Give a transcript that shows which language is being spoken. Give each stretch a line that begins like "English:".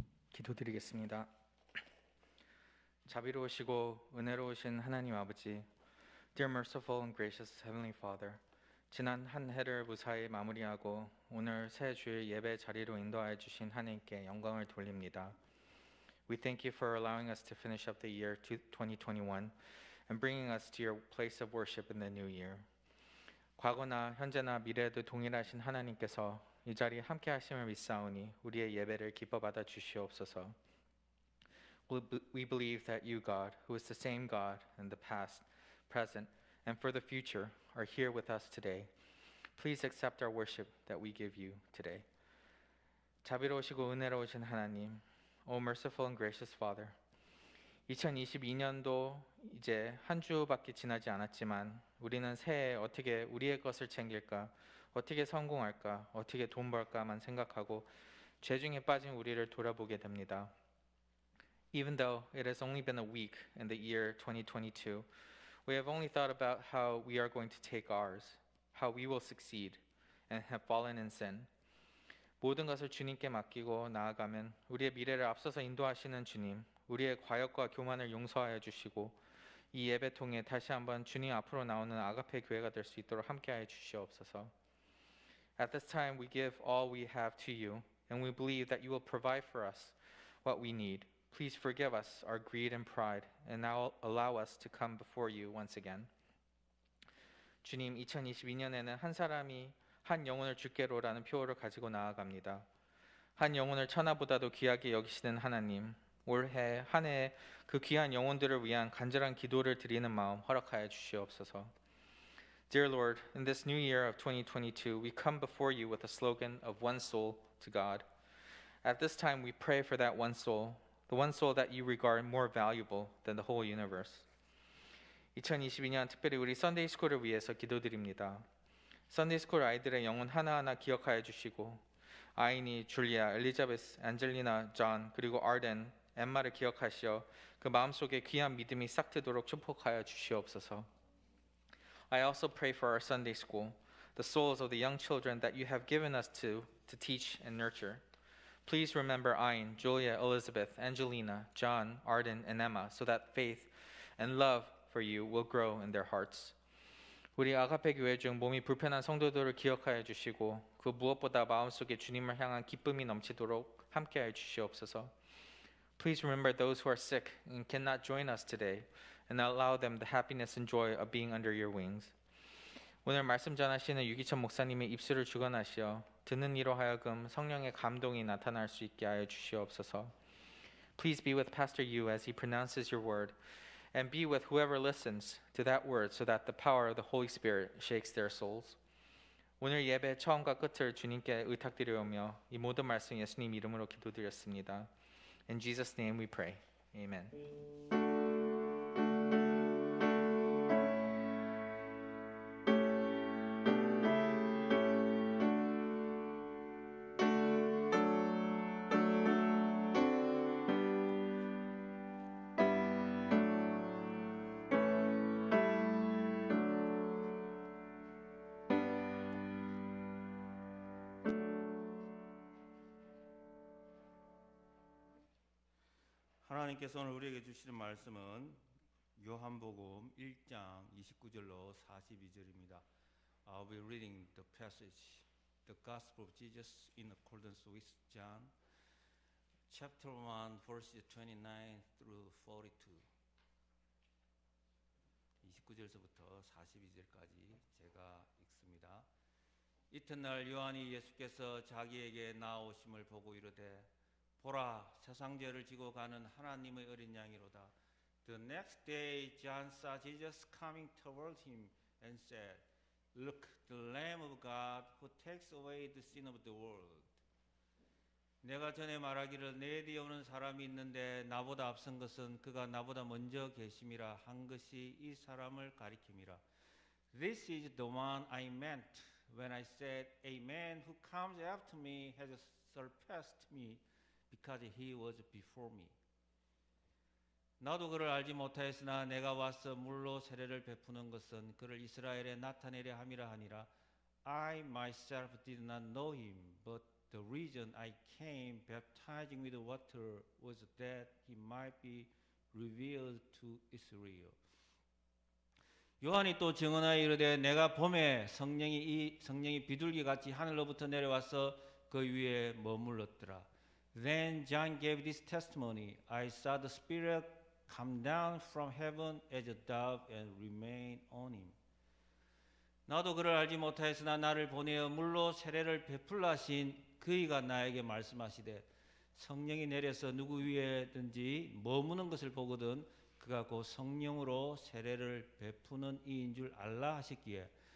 Korean: 기도드리겠습니다. 자비로우시고 은혜로우신 하나님 아버지,
English: Dear merciful and gracious Heavenly Father,
Korean: 지난 한 해를 무사히 마무리하고 오늘 새 주일 예배 자리로 인도하여 주신 하나님께 영광을 돌립니다.
English: We thank you for allowing us to finish up the year 2021 and bringing us to your place of worship in the new year.
Korean: 과거나 현재나 미래에도 동일하신 하나님께서 이 자리에 함께 하심을 믿사오니 우리의 예배를 기뻐 받아 주시옵소서.
English: We believe that you, God, who is the same God in the past, present, and for the future, are here with us today. Please accept our worship that we give you today.
Korean: 자비로우시고 은혜로우신 하나님,
English: O merciful and gracious Father,
Korean: 2022년도 이제 한 주밖에 지나지 않았지만 우리는 새해에 어떻게 우리의 것을 챙길까, 어떻게 성공할까, 어떻게 돈 벌까만 생각하고 죄중에 빠진 우리를 돌아보게 됩니다.
English: Even though it has only been a week in the year 2022, we have only thought about how we are going to take ours, how we will succeed, and have fallen in sin.
Korean: 모든 것을 주님께 맡기고 나아가면 우리의 미래를 앞서서 인도하시는 주님, 우리의 과욕과 교만을 용서하여 주시고 이 예배 통해 다시 한번 주님 앞으로 나오는 아가페 교회가 될 수 있도록 함께하여 주시옵소서.
English: At this time we give all we have to you, and we believe that you will provide for us what we need. Please forgive us our greed and pride, and now allow us to come before you once again.
Korean: 주님, 2022년에는 한 사람이 한 영혼을 주께로라는 표어를 가지고 나아갑니다. 한 영혼을 천하보다도 귀하게 여기시는 하나님, 올해 한 해에 그 귀한 영혼들을 위한 간절한 기도를 드리는 마음 허락하여 주시옵소서.
English: Dear Lord, in this new year of 2022, we come before you with a slogan of one soul to God. At this time, we pray for that one soul, the one soul that you regard more valuable than the whole universe.
Korean: 2022년 특별히 우리 썬데이 스쿨을 위해서 기도드립니다. 썬데이 스쿨 아이들의 영혼 하나하나 기억하여 주시고 아이니, 줄리아, 엘리자베스, 안젤리나, 존, 그리고 아덴, 엠마를 기억하시어 그 마음속에 귀한 믿음이 싹트도록 축복하여 주시옵소서.
English: I also pray for our Sunday school, the souls of the young children that you have given us to teach and nurture. Please remember Ayn, Julia, Elizabeth, Angelina, John, Arden, and Emma, so that faith and love for you will grow in their hearts.
Korean: 우리 아가페 교회 중 몸이 불편한 성도들을 기억하여 주시고 그 무엇보다 마음속에 주님을 향한 기쁨이 넘치도록 함께하여 주시옵소서.
English: Please remember those who are sick and cannot join us today, and allow them the happiness and joy of being under your wings.
Korean: 오늘 말씀 전하시는 유기천 목사님의 입술을 주관하시어 듣는 이로 하여금 성령의 감동이 나타날 수 있게 하여 주시옵소서.
English: Please be with Pastor Yu as he pronounces your word, and be with whoever listens to that word so that the power of the Holy Spirit shakes their souls.
Korean: 오늘 예배 처음과 끝을 주님께 의탁드리오며 이 모든 말씀 예수님 이름으로 기도드렸습니다.
English: In Jesus' name we pray. Amen.
Korean: 하나님께서 오늘 우리에게 주시는 말씀은 요한복음 1장 29절로 42절입니다.
English: I'll be reading the passage, the Gospel of Jesus in accordance with John, chapter 1, verses 29 through 42.
Korean: 29절서부터 42절까지 제가 읽습니다. 이튿날 요한이 예수께서 자기에게 나오심을 보고 이르되 보라, 세상 죄를 지고 가는 하나님의 어린 양이로다.
English: The next day John saw Jesus coming toward him and said, Look, the Lamb of God who takes away the sin of the world.
Korean: 내가 전에 말하기를 내 뒤에 오는 사람이 있는데 나보다 앞선 것은 그가 나보다 먼저 계심이라 한 것이 이 사람을 가리킴이라.
English: This is the one I meant when I said, A man who comes after me has surpassed me because he was before me.
Korean: 나도 그를 알지 못하였으나 내가 와서 물로 세례를 베푸는 것은 그를 이스라엘에 나타내려 함이라 하니라.
English: I myself did not know him, but the reason I came baptizing with water was that he might be revealed to Israel.
Korean: 요한이 또 증언하여 이르되 내가 봄에 성령이 비둘기 같이 하늘로부터 내려와서 그 위에 머물렀더라.
English: Then John gave this testimony. I saw the Spirit come down from heaven as a dove and remain on him.
Korean: 나도 그를 알지 못하였으나 나를 보내어 물로 세례를 베풀라 하신 그이가 나에게 말씀하시되 성령이 내려서 누구 위에든지 머무는 것을 보거든 그가 곧 성령으로 세례를 베푸는 이인 줄 알라 하셨기에